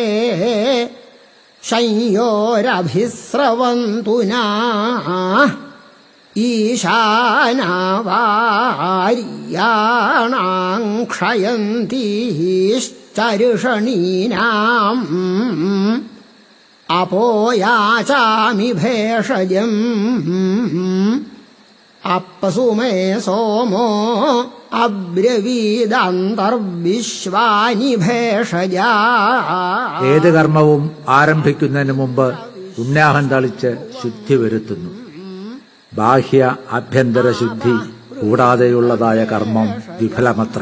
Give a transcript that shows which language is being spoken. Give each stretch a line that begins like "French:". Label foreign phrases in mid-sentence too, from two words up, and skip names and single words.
Sanskrit: शंयोरभिस्रवन्तु नः ईशानावार्याणां क्षयन्तीश्चर्षणीनाम् अपो याचामि भेषजम् अप्सु मे सोमो അബ്രവീദന്തർവിശ്വാനി ഭേഷജാ.
Malayalam: ഏത് കർമ്മവും ആരംഭിക്കുന്നതിന് മുമ്പ് പുണ്യാഹം തളിച്ച് ശുദ്ധി വരുത്തുന്നു. ബാഹ്യ ആഭ്യന്തര ശുദ്ധി കൂടാതെയുള്ളതായ കർമ്മം വിഫലമത്രേ.